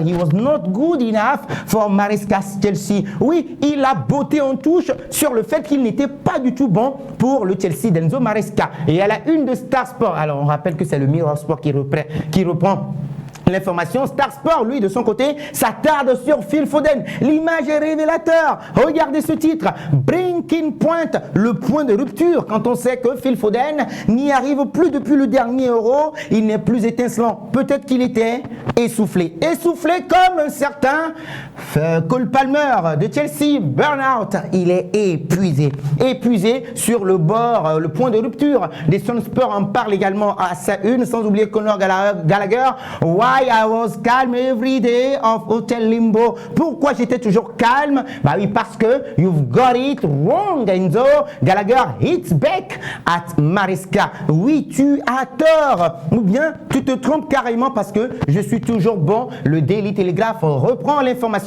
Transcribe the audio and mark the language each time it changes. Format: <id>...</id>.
<en>He was not good enough for Maresca's Chelsea.</en> <fr>Oui, il a botté en touche sur le fait qu'il n'était pas du tout bon pour le Chelsea d'Enzo Maresca. Et à la une de Star Sport, alors on rappelle que c'est le Mirror Sport qui reprend l'information. Star Sport, lui, de son côté, s'attarde sur Phil Foden. L'image est révélateur. Regardez ce titre.</fr> <en>Breaking point,</en> <fr>le point de rupture. Quand on sait que Phil Foden n'y arrive plus depuis le dernier Euro, il n'est plus étincelant. Peut-être qu'il était essoufflé. Essoufflé comme un certain Cole Palmer de Chelsea. Burnout. Il est épuisé. Épuisé sur le bord, le point de rupture. Les Sun Sport en parlent également à sa une, sans oublier Conor Gallagher.</fr> <en>I was calm every day of Hotel Limbo.</en> <fr>Pourquoi j'étais toujours calme? Bah oui, parce que</fr> <en>you've got it wrong, Enzo. Gallagher hits back at Maresca.</en> <fr>Oui, tu as tort. Ou bien tu te trompes carrément parce que je suis toujours bon. Le Daily Telegraph reprend l'information</fr>